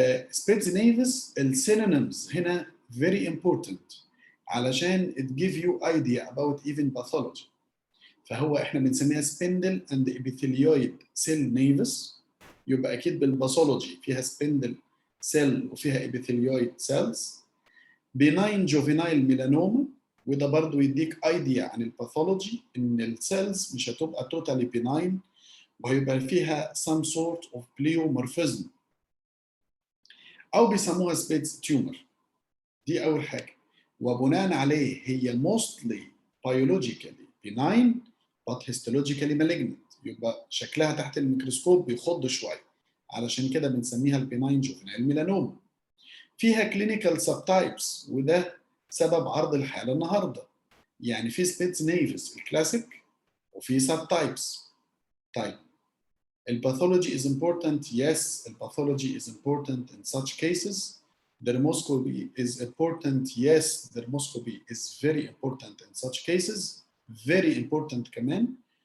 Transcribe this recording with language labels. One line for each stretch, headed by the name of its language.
English: Spitz nevus السينونيمز هنا very important علشان it give you idea about even pathology.
Arabic: فهو احنا بنسميها سبندل اند ابيثيليويد سيل نيفس، يبقى اكيد بالباثولوجي فيها سبندل سيل وفيها ابيثيليويد سيلز. بيناين جوفينايل ميلانوما، وده برضو يديك ايديا عن الباثولوجي ان السيلز مش هتبقى توتالي بيناين وهيبقى فيها
English: some sort of pleomorphism،
Arabic: او بيسموها سبيتس تيومر. دي اول حاجه. وبناء عليه هي
English: mostly biologically benign but histologically malignant،
Arabic: يبقى شكلها تحت الميكروسكوب بيخض شويه، علشان كده بنسميها البيناين جوفينايل ميلانوما. فيها كلينيكال سب تايبس، وده سبب عرض الحاله النهارده. يعني في سبيتس نيفس الكلاسيك وفي سب تايبس.
English: طيب، الباثولوجي is important. Yes,
Arabic: الباثولوجي
English: is important in such cases. Dermoscopy is important. Yes, dermoscopy is very important in such cases. Very important كمان.